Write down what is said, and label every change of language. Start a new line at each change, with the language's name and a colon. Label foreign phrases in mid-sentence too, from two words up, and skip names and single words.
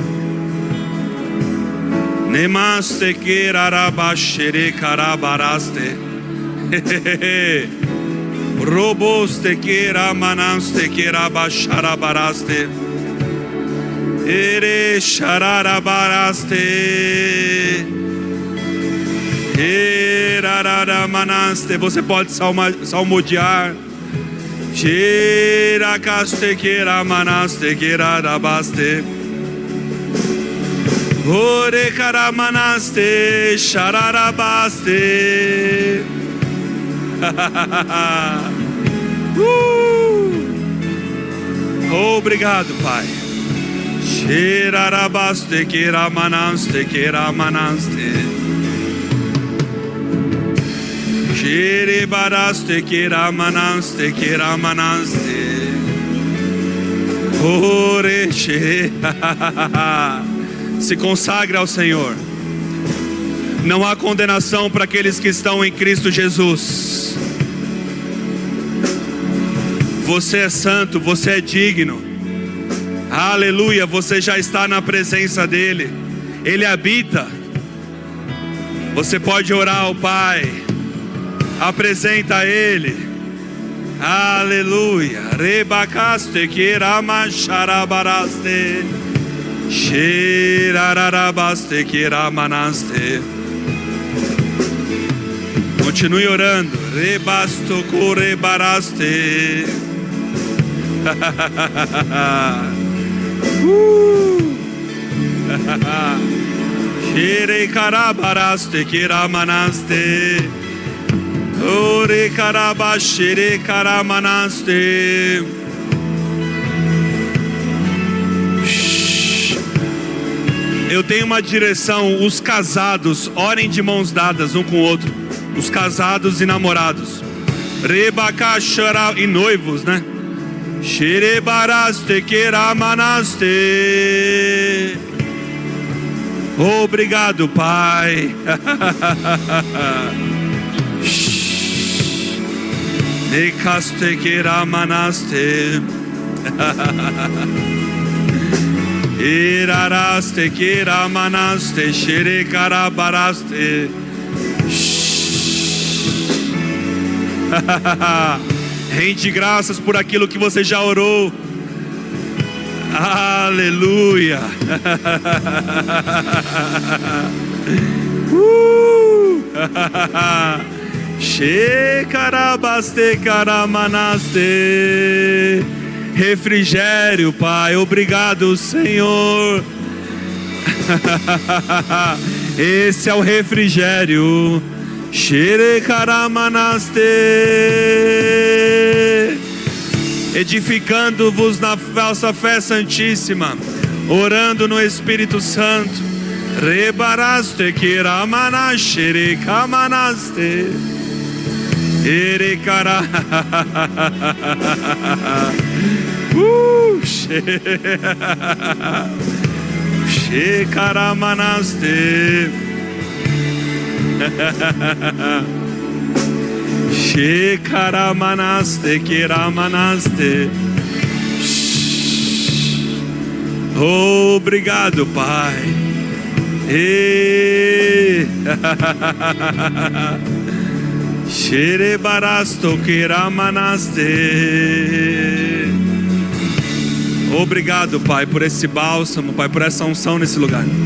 Portuguese: Nemaste querarabaxere carabaraste roboste queramanaste querabaxarabaraste ere xararabaraste erararamanaste. Você pode salmodiar. Xeracaste queramanaste querarabaste ore caramanaste xararabaste. Obrigado, Pai. Xerarabaste queramanaste queramanaste xerebaraste queramanaste queramanaste ore xe. Se consagre ao Senhor. Não há condenação para aqueles que estão em Cristo Jesus. Você é santo, você é digno. Aleluia, você já está na presença dEle. Ele habita. Você pode orar ao Pai. Apresenta a Ele. Aleluia. Rebacaste queramacharabaraste xerarabaste queramanaste. Continue orando. Rebasto corebaraste. Xere carabaraste queramanaste. Ore carabaxere caramanaste. Eu tenho uma direção. Os casados, orem de mãos dadas um com o outro. Os casados e namorados. Rebacachara e noivos, né? Xerebaraste queramanaste. Obrigado, Pai. Nekaste queramanaste. Iraraste queramanaste xerecarabaraste. Rende graças por aquilo que você já orou. Aleluia. Xecarabaste caramanaste. Refrigério, Pai, obrigado, Senhor. Esse é o refrigério. Xerecaramanaste. Edificando-vos na vossa fé santíssima, orando no Espírito Santo. Rebaraste kiramana shirikamanaste. Erikara. Shikaramanaste. Shikaramanaste kiramanaste. Obrigado, Pai. Sherebarasto kiramanaste. Obrigado, Pai, por esse bálsamo, Pai, por essa unção nesse lugar.